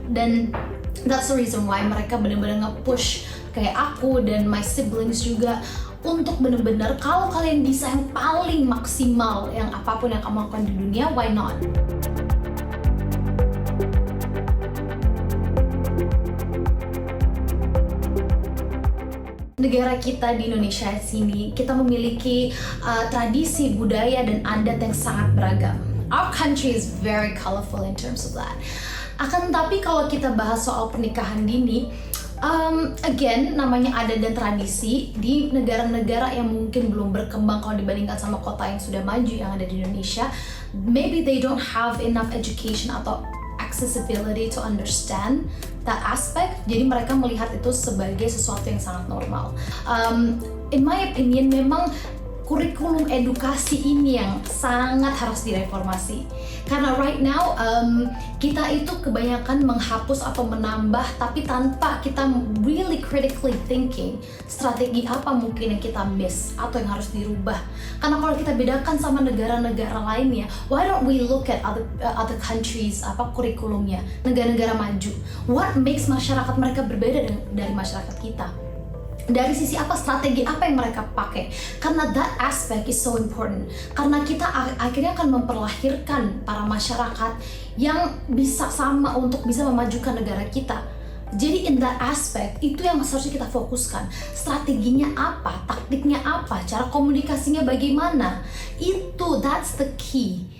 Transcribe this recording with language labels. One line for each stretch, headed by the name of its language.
Indonesian: Dan
English: that's the reason why
Indonesian: mereka benar-benar nge-push kayak aku dan
English: my siblings
Indonesian: juga untuk benar-benar kalau kalian bisa yang paling maksimal yang apapun yang kamu lakukan di dunia,
English: why not?
Indonesian: Negara kita di Indonesia sini, kita memiliki tradisi, budaya, dan adat yang sangat beragam.
English: Our country is very colorful in terms of that.
Indonesian: Akan tetapi kalau kita bahas soal pernikahan dini,
English: again,
Indonesian: namanya adat dan tradisi di negara-negara yang mungkin belum berkembang kalau dibandingkan sama kota yang sudah maju yang ada di Indonesia,
English: maybe they don't have enough education
Indonesian: atau
English: accessibility to understand that aspect.
Indonesian: Jadi mereka melihat itu sebagai sesuatu yang sangat normal.
English: In my opinion,
Indonesian: memang kurikulum edukasi ini yang sangat harus direformasi. Karena
English: right now
Indonesian: kita itu kebanyakan menghapus atau menambah, tapi tanpa kita
English: really critically thinking
Indonesian: strategi apa mungkin yang kita miss atau yang harus dirubah. Karena kalau kita bedakan sama negara-negara lainnya,
English: why don't we look at other countries,
Indonesian: apa kurikulumnya, negara-negara maju.
English: What makes
Indonesian: masyarakat mereka berbeda dari masyarakat kita? Dari sisi apa, strategi apa yang mereka pakai? Karena
English: that aspect is so important.
Indonesian: Karena kita akhirnya akan memperlahirkan para masyarakat yang bisa sama untuk bisa memajukan negara kita. Jadi
English: in that aspect,
Indonesian: itu yang seharusnya kita fokuskan. Strateginya apa, taktiknya apa, cara komunikasinya bagaimana. Itu,
English: that's the key.